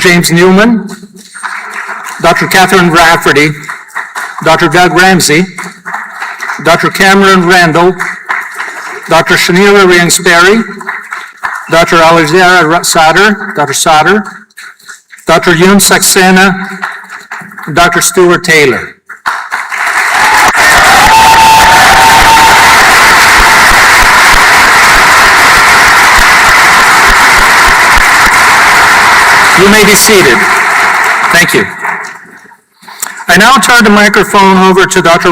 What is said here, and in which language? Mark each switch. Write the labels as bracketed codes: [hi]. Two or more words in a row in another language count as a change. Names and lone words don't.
[en] James Newman, Dr. Catherine Rafferty, Dr. Doug Ramsey, Dr. Cameron Randall, Dr. Shanila Riang-Sperry, Dr. Alizera Sadr, Dr. Sadr, Dr. Yun Saxena, Dr. Stuart Taylor. You may be seated. Thank you. I now turn the microphone over to Dr.